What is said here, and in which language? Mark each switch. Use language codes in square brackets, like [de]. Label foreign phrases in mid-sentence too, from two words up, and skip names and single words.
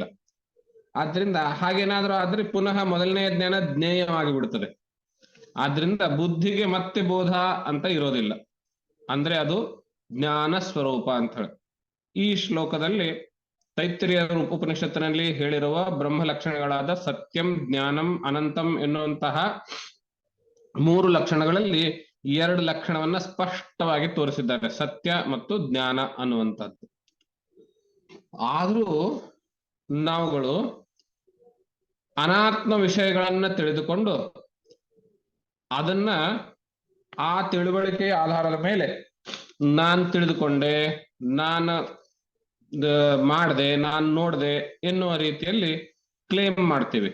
[kn] ಆದ್ರಿಂದ ಹಾಗೇನಾದ್ರೂ ಆದ್ರೆ ಪುನಃ ಮೊದಲನೆಯ ಜ್ಞಾನ ಜ್ಞೇಯವಾಗಿ ಬಿಡುತ್ತದೆ. ಆದ್ರಿಂದ ಬುದ್ಧಿಗೆ ಮತ್ತೆ ಬೋಧ ಅಂತ ಇರೋದಿಲ್ಲ. ಅಂದ್ರೆ ಅದು ಜ್ಞಾನ ಸ್ವರೂಪ ಅಂತ ಹೇಳಿ ಈ ಶ್ಲೋಕದಲ್ಲಿ ತೈತ್ರಿಯ ಉಪನಿಷತ್ತಿನಲ್ಲಿ ಹೇಳಿರುವ ಬ್ರಹ್ಮ ಲಕ್ಷಣಗಳಾದ [sa] ಸತ್ಯಂ, ಜ್ಞಾನಂ, ಅನಂತಂ [kn] ಎನ್ನುವಂತಹ 3 ಲಕ್ಷಣಗಳಲ್ಲಿ 2 ಲಕ್ಷಣವನ್ನ ಸ್ಪಷ್ಟವಾಗಿ ತೋರಿಸಿದ್ದಾರೆ, ಸತ್ಯ ಮತ್ತು ಜ್ಞಾನ ಅನ್ನುವಂಥದ್ದು. ಆದ್ರೂ ನಾವುಗಳು ಅನಾತ್ಮ ವಿಷಯಗಳನ್ನ ತಿಳಿದುಕೊಂಡು ಅದನ್ನ ಆ ತಿಳುವಳಿಕೆಯ ಆಧಾರದ ಮೇಲೆ ನಾನ್ ತಿಳಿದುಕೊಂಡೆ, ನಾನು ಮಾಡ್ದೆ, ನಾನ್ ನೋಡ್ದೆ ಎನ್ನುವ ರೀತಿಯಲ್ಲಿ ಕ್ಲೇಮ್ ಮಾಡ್ತೀವಿ.